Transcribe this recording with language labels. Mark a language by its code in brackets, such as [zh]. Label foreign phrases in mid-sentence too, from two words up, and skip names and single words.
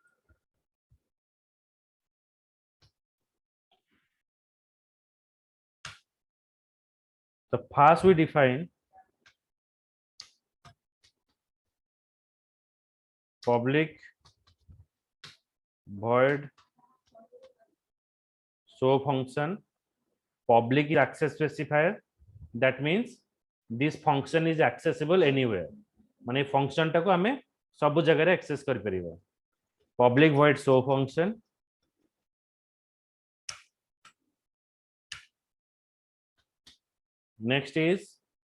[en] So first we define public void show function. Public is access specifier. That means this function is accessible anywhere. [or] ମାନେ function ଟାକୁ ହମେ ସବୁ ଜାଗାରେ access କର ପାରିବା. [en] Public void show function. Next is